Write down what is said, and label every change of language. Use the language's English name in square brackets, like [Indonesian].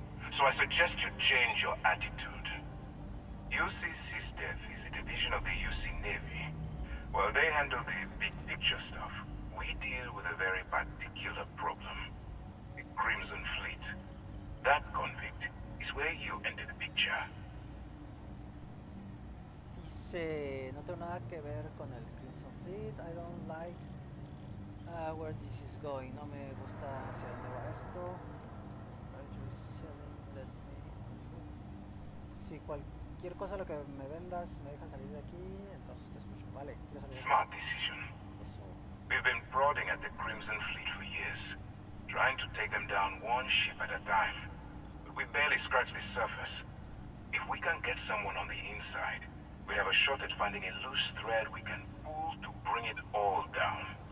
[English] So I suggest you change your attitude. UC SysDev is a division of the UC Navy. While they handle the big picture stuff, we deal with a very particular problem. The Crimson Fleet. That convict is where you enter the picture. [Spanish] Dice, no tengo nada que ver con el Crimson Fleet. [English] I don't like where this is going. [Spanish] No me gusta hacia dónde va esto. [English] What you're selling lets me... [Spanish] Si cualquier cosa lo que me vendas me deja salir de aquí, entonces te escucho. Vale, quiero salir de aquí. [English] Smart decision. [Spanish] Eso. [English] We've been prodding at the Crimson Fleet for years, trying to take them down one ship at a time. But we barely scratched the surface. If we can get someone on the inside, we have a shot at finding a loose thread we can pull to bring it all down.